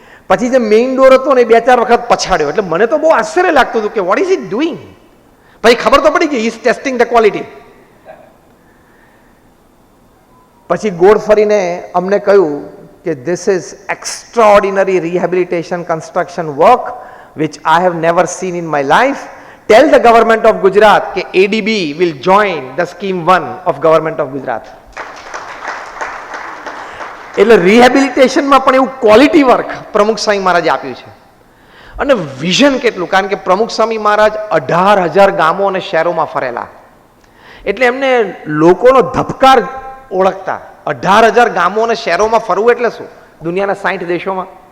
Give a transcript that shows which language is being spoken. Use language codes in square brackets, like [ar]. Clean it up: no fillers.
[gu] પછી જે main door હતો ને એ 2-4 વખત પછાડ્યો. એટલે મને તો બહુ આશ્ચર્ય લાગતું હતું કે વોટ ઇઝ ઇટ ડુઈંગ. પછી ખબર તો પડી ગઈ, ઇઝ ટેસ્ટિંગ ધ ક્વોલિટી. [en] પછી ગોળ ફરીને અમને કહ્યું કે this is extraordinary rehabilitation construction work which I have never seen in my life. Tell the government of Gujarat કે ADB will join the scheme 1 of government of Gujarat. [gu] એટલે રિહેબિલિટેશનમાં પણ એવું ક્વોલિટી વર્ક પ્રમુખ સ્વામી મહારાજે આપ્યું છે. અને વિઝન કેટલું, કારણ કે પ્રમુખ સ્વામી મહારાજ 18,000 ગામો અને શહેરોમાં ફરેલા. એટલે એમને લોકોનો ધબકાર ઓળખતા. 18,000 ગામો અને શહેરોમાં ફરવું એટલે શું, દુનિયાના 60 દેશોમાં.